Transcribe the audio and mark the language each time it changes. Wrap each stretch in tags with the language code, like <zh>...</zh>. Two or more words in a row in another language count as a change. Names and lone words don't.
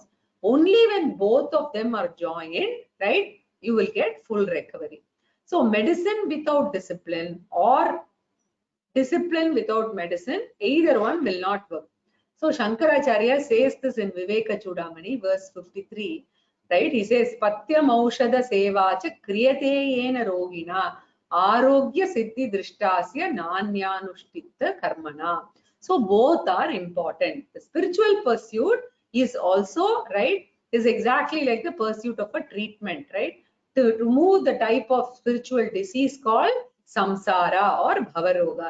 <en>Only when both of them are joined, right, you will get full recovery. So medicine without discipline or discipline without medicine, either one will not work. So Shankaracharya says this in Viveka Chudamani, verse 53, right? He says,</en> <sa>Patyam aushada sevacha kriyate yena rogina arogya siddhi drishtasya nanyanushtitta karmana.</sa> <en>So both are important. The spiritual pursuit is also, right, is exactly like the pursuit of a treatment, right? To remove the type of spiritual disease called samsara or bhavaroga.</en>